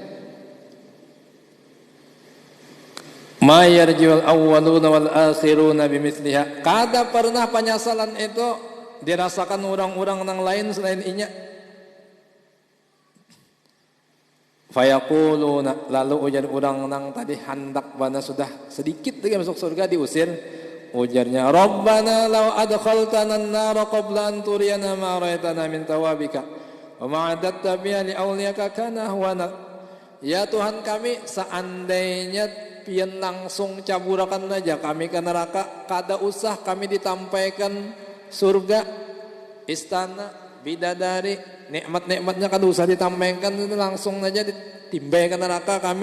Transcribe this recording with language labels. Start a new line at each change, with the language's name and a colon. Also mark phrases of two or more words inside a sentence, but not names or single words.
Arabic: ما يرجع الأولون والآخرون بمثلها.
Banjar: Kada pernah penyesalan itu dirasakan orang-orang yang lain selain inya. Fayaquluna, lalu ujar orang nang tadi hendak bana sudah sedikit lagi masuk surga diusir.
Arabic: Ujarnya ربنا لو أدخلتنا النار قبل أن تريانا ما رأينا من ثوابك وما أعددت بها لأوليائك كان أهون.
Banjar: Ya Tuhan kami, seandainya pian langsung caburakan aja kami ke neraka, kada usah kami ditampaikan surga, istana, bidadari, nikmat-nikmatnya kada usah ditampaikan, itu langsung aja ditimbai ke neraka kami.